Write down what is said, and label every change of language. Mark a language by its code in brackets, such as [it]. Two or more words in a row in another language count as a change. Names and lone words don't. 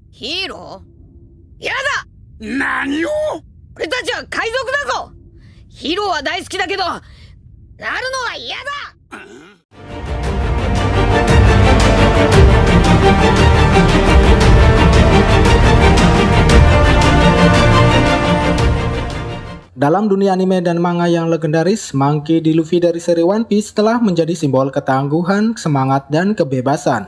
[ja] ヒーローやだ。何を。俺たちは海賊だぞ。ヒーローは大好きだけど、なるのは嫌だ。 [id] Dalam dunia anime dan manga yang legendaris, Monkey D. Luffy dari seri One Piece telah menjadi simbol ketangguhan, semangat, dan kebebasan.